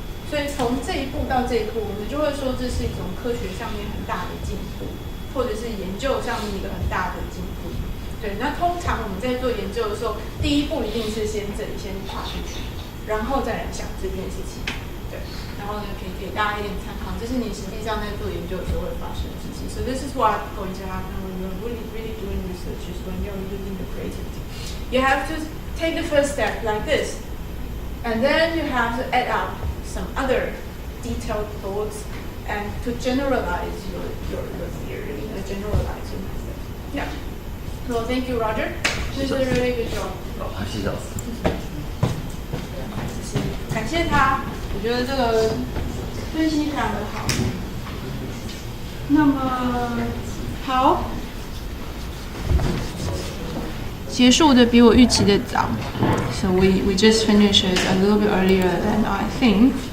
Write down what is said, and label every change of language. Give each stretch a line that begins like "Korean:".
Chinese: 所以从这一步到这一步，我们就会说这是一种科学上面很大的进步，或者是研究上面一个很大的进步。对，那通常我们在做研究的时候，第一步一定是先这里先跨出去，然后再来想这件事情。对，然后呢可以给大家一点参考，这是你实际上在做研究的时候会发生的事情。
English: So this is what going to happen when you're really doing research, is when you're using the creativity. You have to take the first step like this, and then you have to add up some other detailed thoughts and to generalize your theory, generalize your method. Yeah. So thank you, Roger. This is a really good job.
Chinese: 谢谢老师。感谢他，我觉得这个分析非常的好。那么好，结束的比我预期的早。
English: So we just finished it a little bit earlier than I think.